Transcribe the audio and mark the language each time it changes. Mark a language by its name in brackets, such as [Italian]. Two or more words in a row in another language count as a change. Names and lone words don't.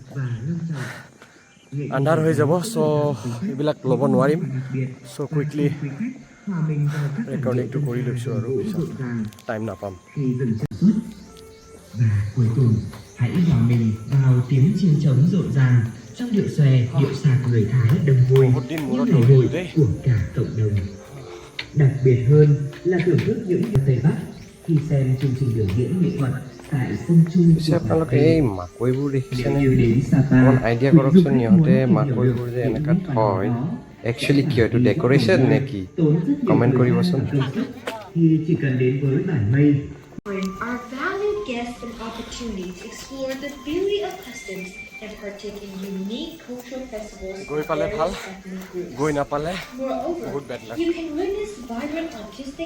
[Assamese] আন্ধাৰ হৈ যাব চ' এইবিলাক ল'ব নোৱাৰিম চ' [English] quickly recording [Assamese] কৰি লৈছোঁ আৰু পিছত টাইম নাপাম [Vietnamese] Cuối cùng, hãy hòa mình vào tiếng chiêng trống rộn ràng trong điệu xòe, điệu sạp người Thái đông vui như ngày hội của cả cộng đồng. Đặc biệt hơn là thưởng thức những điệu Tây Bắc khi xem chương trình biểu diễn nghệ thuật tại sân chung của [Assamese] আপোনালোকে এই মাকৈবোৰ দেখিছেনে অকণ আইডিয়া কৰকচোন সিহঁতে মাকৈবোৰ যে এনেকুৱা থয় একচুৱেলি কিয় এইটো ডেক'ৰেশ্যন নে কি কমেণ্ট কৰিবচোন [Vietnamese] chỉ cần đến với bản mây. [English] Our valued guests an opportunity to explore the beauty of customs and partake in unique cultural festivals. [Assamese] গৈ পালে ভাল গৈ নাপালে [English] Moreover, [Assamese] বহুত বেড লাগ [English] you can witness vibrant artistic